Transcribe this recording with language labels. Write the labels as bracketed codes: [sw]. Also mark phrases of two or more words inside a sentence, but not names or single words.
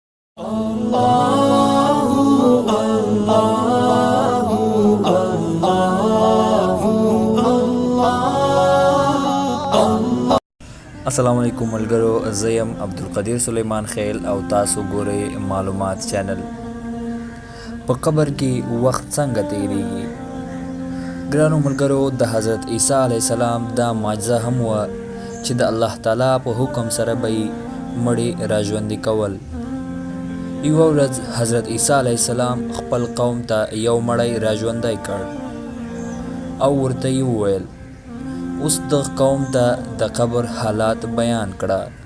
[ps] السلام علیکم ملګرو زیم عبدالقدیر سلیمان خیل او تاسو ګورئ معلومات چینل. په قبر کې وخت څنګه تیریږي؟ ګرانو ملګرو، د حضرت عیسی علیه السلام دا معجزه هم وه چې د الله تعالی په حکم سره به یې مړي راژوندي کول. یوه ورځ حضرت عیسی علیه السلام خپل قوم ته یو مړی راژوندی کړ او ورته یې وویل، اوس د قوم ته د قبر حالات بیان کړه.